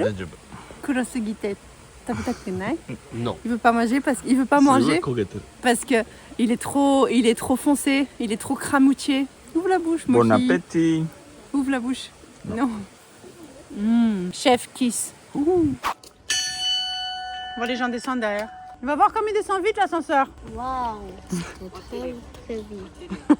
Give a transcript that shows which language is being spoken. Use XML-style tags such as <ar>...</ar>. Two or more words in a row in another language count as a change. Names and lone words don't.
<ja>大丈夫</ja> <fr>Kurosugite. T'as vu ta kunai? Non Il veut pas manger parce qu'il veut pas</fr> <ja>すごい</ja> <fr>manger</fr> <ja>焦げてる</ja> <fr>parce que il est trop foncé, il est trop cramoutier. Ouvre la bouche, Bon Moki. appétit Ouvre la bouche. Non.</fr> <en>Chef kiss.</en> <fr>Ouh. Bon, les gens descendent derrière. Il va voir comme il descend vite l'ascenseur. Waouh. C'est très, très vite.</fr>